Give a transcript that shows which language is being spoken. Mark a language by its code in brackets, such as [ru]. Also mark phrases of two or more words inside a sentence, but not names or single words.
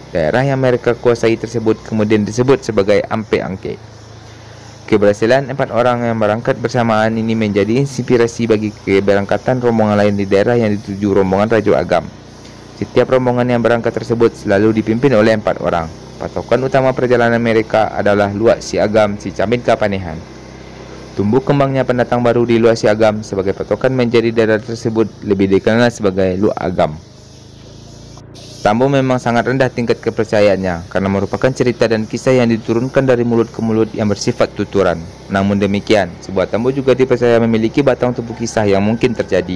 [id] Daerah yang mereka kuasai tersebut kemudian disebut sebagai Ampek Angke. Keberhasilan 4 orang yang berangkat bersamaan ini menjadi inspirasi bagi keberangkatan rombongan lain di daerah yang dituju rombongan Rajo Agam. Setiap rombongan yang berangkat tersebut selalu dipimpin oleh 4 orang. Patokan utama perjalanan mereka adalah Luak Si Agam, Sicamin Kapanihan. Tumbuh kembangnya pendatang baru di Luak Si Agam sebagai patokan menjadi daerah tersebut lebih dikenal sebagai Luak Agam. Tambo memang sangat rendah tingkat kepercayaannya karena merupakan cerita dan kisah yang diturunkan dari mulut ke mulut yang bersifat tuturan. Namun demikian, sebuah tambo juga dipercaya memiliki batang tubuh kisah yang mungkin terjadi.